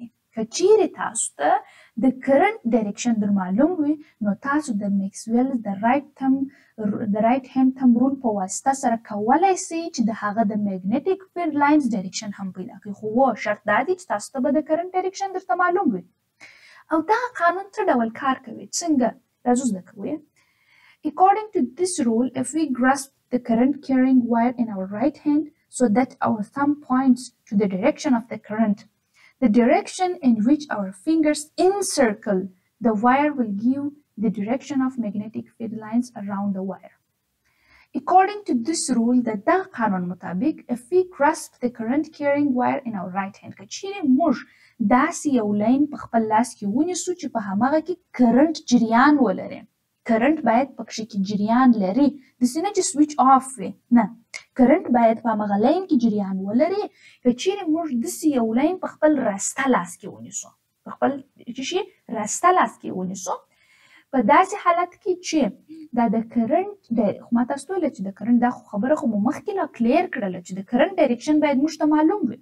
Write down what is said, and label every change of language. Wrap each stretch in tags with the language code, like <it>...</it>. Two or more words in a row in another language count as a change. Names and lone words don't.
<ps>که چیرې تاسو ته د</ps> <en>current direction</en> <ps>در معلوم وي نو تاسو د میکسویل د</ps> <en>right hand thumb rule</en> <ps>په واسطه سره کولی سئ چې د هغه د</ps> <en>magnetic field lines direction</en> <ps>هم پیدا کړئ. خو شرط دا دی چې تاسو ته به د</ps> <en>current direction</en> <ps>درته معلوم وي. او دغه قانون څه ډول کار کوي، څنګه راځو زده کوو.</ps> <en>According to this rule, if we grasp the current carrying wire in our right hand so that our thumb points to the direction of the current, the direction in which our fingers encircle the wire will give the direction of magnetic field lines around the wire. According to this rule,</en> <ps>د دغه قانون مطابق</ps> <en>if we grasp the current carrying wire in our right hand،</en> <ps>که چیرې موږ داسې یو لاین په خپل لاس کې ونیسو چې په هماغه کې کرنټ جریان ولري، کرنټ باید پکښې کې جریان لري، داسې نه چې</ps> <en>switch off</en> <ps>وي، نه، کرنټ باید په هماغه لاین کې جریان ولري. که چیرې موږ داسې یو لاین په خپل راسته لاس کې ونیسو، په خپل راسته لاس کې ونیسو، په داسې حالت کې چې دا د کرنټ خو ما تاسو ته ویله چې د کرنټ دا خبره خو مو مخکې لا کلیر کړله چې د</ps> <en>current direction</en> <ps>باید موږ ته معلوم وي.</ps>